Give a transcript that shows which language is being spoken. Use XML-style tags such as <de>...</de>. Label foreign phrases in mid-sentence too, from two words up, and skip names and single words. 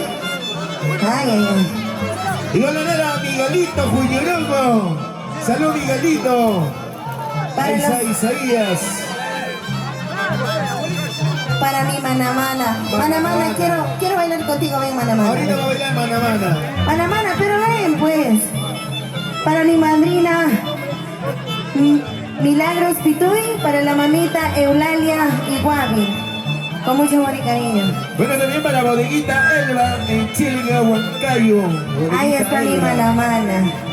<es>Ay, ay, ay. Y golonera Miguelito Juñurongo. Salud, Miguelito. Para, Isaías. para mi manamana. Manamana, quiero bailar contigo, ven manamana. Ahorita va a bailar mana, mana. Manamana, pero ven pues. Para mi madrina Milagros Pituy, para la mamita Eulalia Iguabi. Con mucho amor y cariño. Bueno, también para Bodeguita Elba en Chilga, Huancayo. Ahí está mi manamana.</es>